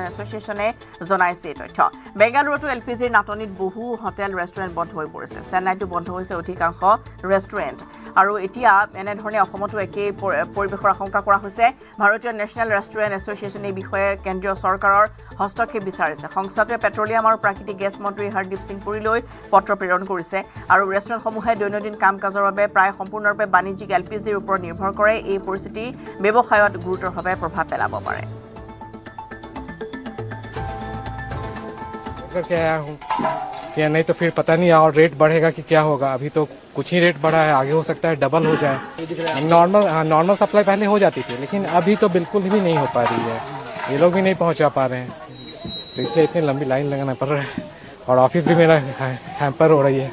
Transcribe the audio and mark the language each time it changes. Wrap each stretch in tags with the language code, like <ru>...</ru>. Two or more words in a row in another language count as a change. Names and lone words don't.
<as>এছ'চিয়েশ্যনে জনাইছে এই তথ্য বেংগালুৰুতো এলপিজিৰ নাটনিত বহু হোটেল ৰেষ্টুৰেণ্ট বন্ধ হৈ পৰিছে চেন্নাইতো বন্ধ হৈছে অধিকাংশ ৰেষ্টুৰেণ্ট আৰু এতিয়া এনেধৰণে অসমতো একেই পৰিৱেশৰ আশংকা কৰা হৈছে ভাৰতীয় নেশ্যনেল ৰেষ্টুৰেণ্ট এছ'চিয়েশ্যনে এই বিষয়ে কেন্দ্ৰীয় চৰকাৰৰ হস্তক্ষেপ বিচাৰিছে সংস্থাটোৱে পেট্ৰলিয়াম আৰু প্ৰাকৃতিক গেছ মন্ত্ৰী হৰদীপ সিং পুৰীলৈ পত্ৰ প্ৰেৰণ কৰিছে আৰু ৰেষ্টুৰেণ্টসমূহে দৈনন্দিন কাম কাজৰ বাবে প্ৰায় সম্পূৰ্ণৰূপে বাণিজ্যিক এলপিজিৰ ওপৰত নিৰ্ভৰ কৰে এই পৰিস্থিতি ব্যৱসায়ত গুৰুতৰভাৱে প্ৰভাৱ পেলাব পাৰে</as> <hi>क्या नहीं तो फिर पता नहीं और रेट बढ़ेगा कि क्या होगा अभी तो कुछ ही रेट बढ़ा है आगे हो सकता है डबल हो जाए नॉर्मल सप्लाई पहले हो जाती थी लेकिन अभी तो बिल्कुल भी नहीं हो पा रही है ये लोग भी नहीं पहुंचा पा रहे हैं तो इसलिए इतनी लंबी लाइन लगाना पड़ रहा है और ऑफिस भी मेरा हैम्पर हो रही है</hi>